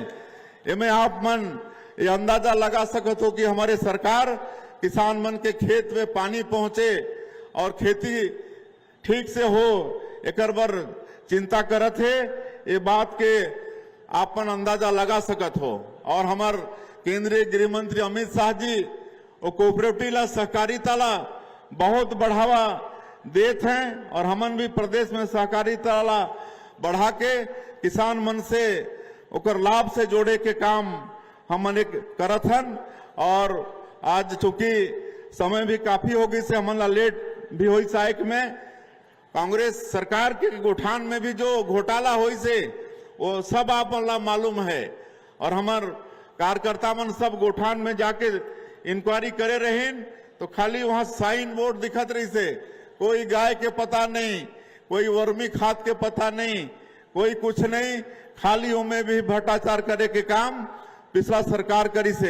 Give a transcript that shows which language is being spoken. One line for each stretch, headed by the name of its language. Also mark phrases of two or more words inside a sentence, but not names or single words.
Chhattisgarhi: इनमें आप मन ये अंदाजा लगा सकते हो कि हमारे सरकार किसान मन के खेत में पानी पहुंचे और खेती ठीक से हो, एक बार चिंता करत है। ये बात के आपन अंदाजा लगा सकत हो। और हमार केंद्रीय गृह मंत्री अमित शाह जी वो कोऑपरेटिव ला सहकारिता ला बहुत बढ़ावा देत हैं। और हमन भी प्रदेश में सहकारिता ला बढ़ा के किसान मन से ओकर लाभ से जोड़े के काम हमन एक करत हन। और आज चूंकि समय भी काफी होगी से हमन ला लेट भी हुई साइक में कांग्रेस सरकार के गोठान में भी जो घोटाला हुई से वो सब आप ला मालूम है। और हमार कार्यकर्ता मन सब गोठान में जाके इंक्वायरी करे रहे तो खाली वहां
English: sign board
Chhattisgarhi: दिखत रही से, कोई गाय के पता नहीं, कोई वर्मी खाद के पता नहीं, कोई कुछ नहीं, खाली उनमें भी भ्रष्टाचार करे के काम पिछला सरकार करी से।